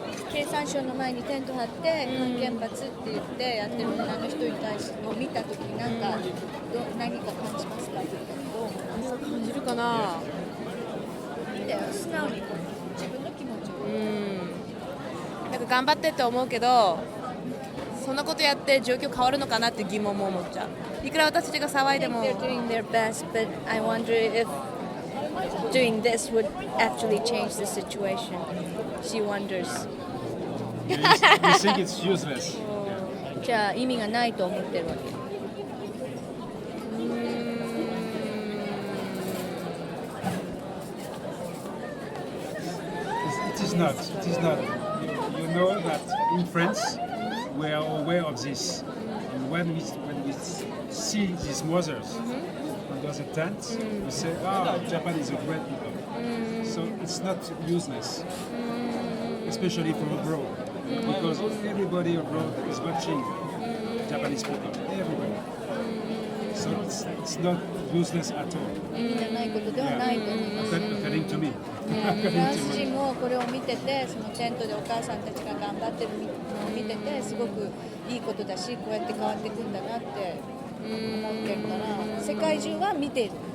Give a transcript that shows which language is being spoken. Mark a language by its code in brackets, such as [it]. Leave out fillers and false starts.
[ja] 経産省の前にテント張って反原発って言ってやってる女の人に対してを見たときに何か感じますかって言ったけど、感じるかな。素直に自分の気持ちを。なんか頑張ってって思うけど、そんなことやって状況変わるのかなって疑問も思っちゃう。いくら私たちが騒いでも。 [en] They're doing their best, but I wonder if doing this would actually change the situation. She wonders. You think it's useless? [ja] じゃあ意味がないと思ってるわけ。 [en] It is not. You know that in France we are aware of this. And when we see these mothers under the tent, we say, Japan is a great people. So it's not useless, especially from abroad. Because everybody abroad is watching Japanese people, everybody. So it's not useless at all. [ja] 意味のないことではないと思います。 [en] According to me. [ja] フランス人もこれを見てて、そのテントでお母さんたちが頑張ってるのを見てて、すごくいいことだし、こうやって変わっていくんだなって思ってるから、世界中は見ている。